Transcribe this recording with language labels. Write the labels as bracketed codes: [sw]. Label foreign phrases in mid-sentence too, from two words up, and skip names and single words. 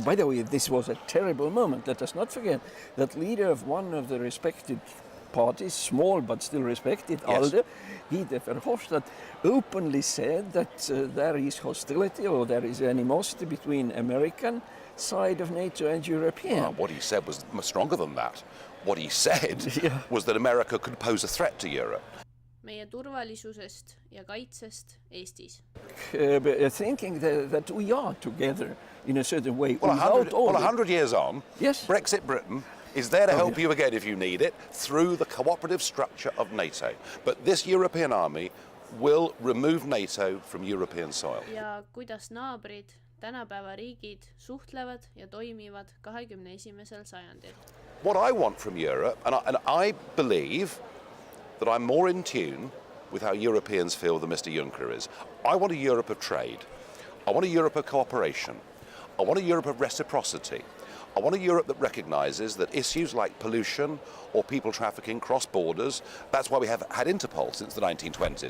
[en] By the way, this was a terrible moment. Let us not forget that leader of one of the respected parties, small but still respected, ALDE, Guy Verhofstadt, openly said that there is hostility or there is animosity between American side of NATO and European. Well, what he said was much stronger than that. What he said was that America could pose a threat to Europe. [et] Meie turvalisusest ja kaitsest Eestis. [en] Thinking that we are together in a certain way. Well, 100 years on, Brexit Britain is there to help you again if you need it through the cooperative structure of NATO. But this European army will remove NATO from European soil. [et] Ja kuidas naabrid, tänapäeva riigid suhtlevad ja toimivad 21. sajandil. [en] What I want from Europe, and I believe that I'm more in tune with how Europeans feel than Mr. Juncker is. I want a Europe of trade. I want a Europe of cooperation. I want a Europe of reciprocity. I want a Europe that recognises that issues like pollution or people trafficking cross borders, that's why we have had Interpol since the 1920s.